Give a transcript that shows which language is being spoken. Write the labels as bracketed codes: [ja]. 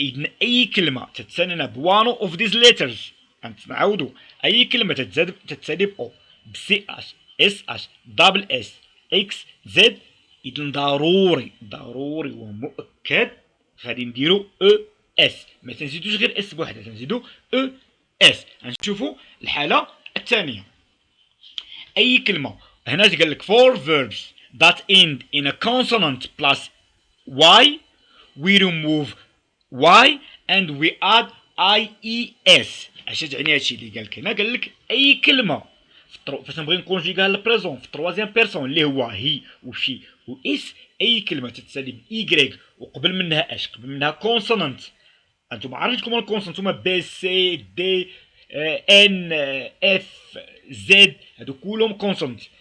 [ar] اذن اي كلمه تتسالينا ب [en] one of these letters [ar] غنعاودو اي كلمه تتسالي ب او بسي اش اس اش دبل اس اكس زد. اذن ضروري ومؤكد غادي نديرو او اس ما تنزيدوش غير اس بوحدها تنزيدو او اس. غنشوفو الحاله الثانيه. اي كلمه هنا قال لك [en] for verbs that end in a consonant plus y we remove y and we add ies. [ar] اش تعني هادشي اللي قال لك هنا؟ قال لك اي كلمه فاش نبغي نكونجيكا البريزون في التروازيام بيرسون اللي هو هي وشي واس اي كلمه تتسالي ب ايكغيك وقبل منها اش قبل منها كونسونانت. انتم عرفتكم الكونسونانت هما بي سي دي ان اف زد هادو كلهم كونسونانت.